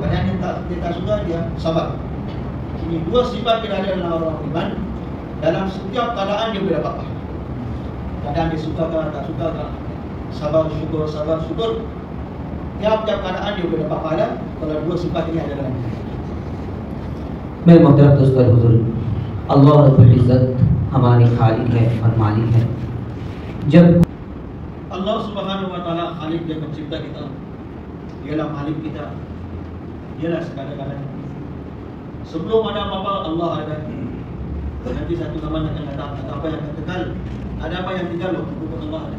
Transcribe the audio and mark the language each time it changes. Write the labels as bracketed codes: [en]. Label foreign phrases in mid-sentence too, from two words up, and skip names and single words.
[ms] Keadaan yang dia tak suka, dia sabar. Ini dua sifat yang ada dalam orang iman. Dalam setiap keadaan dia boleh dapat. Keadaan dia suka ke tak suka ke, sabar syukur, sabar syukur. Tiap-tiap keadaan dia boleh dapat pahala kalau dua sifat ini ada dalam diri. [hi] मैं मोहतरम दोस्तों हुजूर, [ar] الله رب العزة [hi] हमारे खालिक है और मालिक है. जब [ar] الله سبحانه وتعالى [ms] Khalik, dia pencipta kita, dialah Malik kita, dialah segala-galanya. Sebelum ada apa-apa Allah ada. Nanti satu zaman akan datang, ada apa yang akan kekal, ada apa yang tinggal waktu Allah ada.